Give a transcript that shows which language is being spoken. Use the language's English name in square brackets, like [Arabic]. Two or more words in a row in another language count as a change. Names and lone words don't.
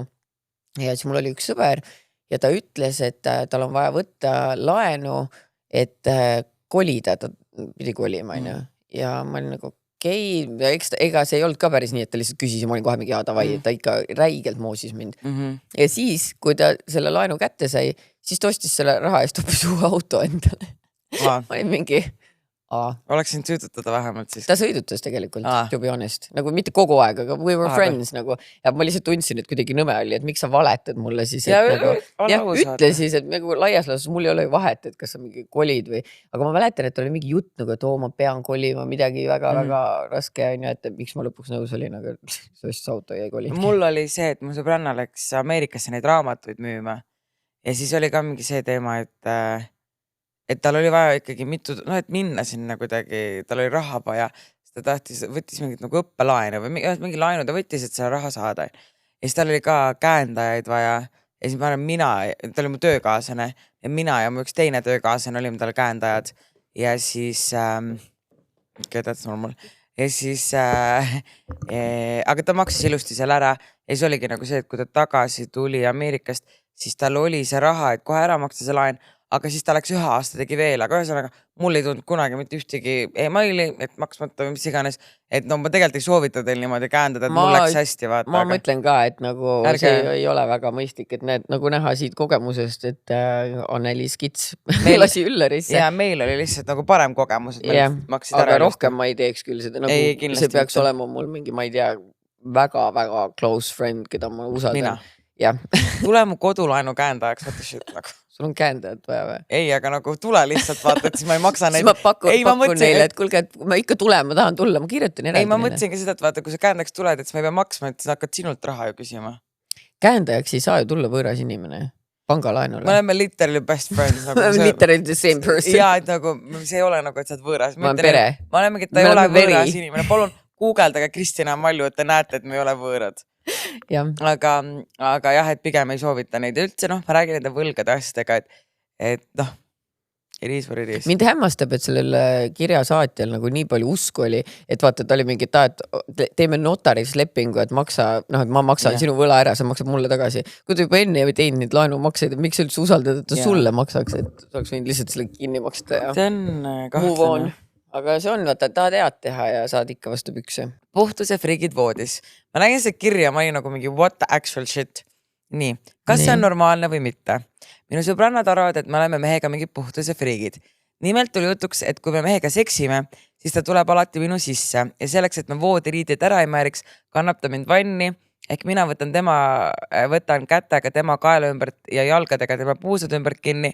[Estonian] Ja siis mul oli üks sõber ja ta ütles, et tal on vaja võtta laenu, et kolida, ta pidi kolima, ja ma olin nagu ega see ei olnud ka päris nii, et ta lihtsalt küsis ja ma olin kohe mingi davai, ta ikka räigelt moosis mind. Ja siis, kui ta selle laenu kätte sai, siis ta ostis selle raha eest hoopis uue auto endale. Ma olin mingi, oleksin süütutada vähemalt siis. Ta sõidutas tegelikult, [English] to be honest, [Estonian] nagu mitte kogu aeg, aga [English] we were friends [Estonian] nagu ja ma lihtsalt tundsin, et kuidagi nõme oli, et miks sa valetad mulle siis, ütle siis, et nagu laias laastus mul ei ole ju vahet, et kas sa mingi kolid või, aga ma mäletan, et oli mingi jutt nagu, et ma pean kolima midagi väga-väga raske on ju, et miks ma lõpuks nõus olin, aga sest auto jäi koli. Mul oli see, et mu sõbranna läks Ameerikasse neid raamatuid müüma ja siis oli ka mingi see teema, et tal oli vaja ikkagi et minna sinna kuidagi, tal oli raha vaja, siis ta võttis mingit nagu õppelaenu või mingi laenu ta võttis, et selle raha saada. Ja siis tal oli ka käendajaid vaja ja siis ma arvan, ta oli mu töökaaslane ja mina ja mu üks teine töökaaslane olime tal käendajad ja siis [English] that's normal. [Estonian] Ja siis aga ta maksis ilusti seal ära ja siis oligi nagu see, et kui ta tagasi tuli Ameerikast, siis tal oli see raha, et kohe ära maksta see laen, aga siis ta läks 1 aasta tegi veel, aga ühesõnaga mul ei tulnud kunagi mitte ühtegi emaili, et maksmata või mis iganes, et no ma tegelikult ei soovita teil niimoodi käendada, et mul läks hästi vaata. Ma mõtlen ka, et nagu see ei ole väga mõistlik, et need nagu näha siit kogemusest, et Anneli skits lasi Üllerisse. Ja meil oli lihtsalt nagu parem kogemus, et meil maksid ära. Aga rohkem ma ei teeks küll seda, nagu see peaks olema mul mingi, ma ei tea, väga-väga [English] close friend, [Estonian] keda ma usaldan. Tule mu kodulaenu käendajaks, [English] what the shit [Estonian] nagu. Sul on käendajad vaja või? Ei, aga nagu tule lihtsalt vaata, et siis ma ei maksa neid. Siis ma pakun neile, et kuulge, et ma ikka tulen, ma tahan tulla, ma kirjutan ära. Ei, ma mõtlesin ka seda, et vaata, kui sa käendajaks tuled, et siis ma ei pea maksma, et sa hakkad sinult raha ju küsima. Käendajaks ei saa ju tulla võõras inimene. Pangalaenule. Me oleme [English] literally best friends. [Estonian] Me oleme [English] literally the same person. [Estonian] Ja, et nagu, see ei ole nagu, et sa oled võõras. Ma olen pere. Ma olemegi, et ta ei ole võõras inimene. Palun guugeldage Kristina Malju, et te näete, et me ei ole võõrad. Aga jah, et pigem ei soovita neid üldse, ma räägin nende võlgade asjadega, et [English] it is what it is. [Estonian] Mind hämmastab, et sellel kirjasaatjal nagu nii palju usku oli, et vaata, ta oli mingi et teeme notaris lepingu, et maksa, et ma maksan sinu võla ära, sa maksad mulle tagasi. Kui ta juba enne ei teinud neid laenumakseid, miks üldse usaldada, et ta sulle maksaks, et sa oleks võinud lihtsalt selle kinni maksta ja see on kahtlane. Aga see on, vaata, ta tead teha ja saad ikka vastu pükse. Puhtuse friigid voodis. Ma nägin see kirja, ma olin nagu mingi [English] what the actual shit. [Estonian] Nii, kas see on normaalne või mitte? Minu sõbrannad arvavad, et me oleme mehega mingi puhtuse friigid. Nimelt tuli jutuks, et kui me mehega seksime, siis ta tuleb alati minu sisse ja selleks, et me voodiriidid ära ei määriks, kannab ta mind vanni, ehk mina võtan kätega tema kaela ümbert ja jalgadega tema puusad ümbert kinni.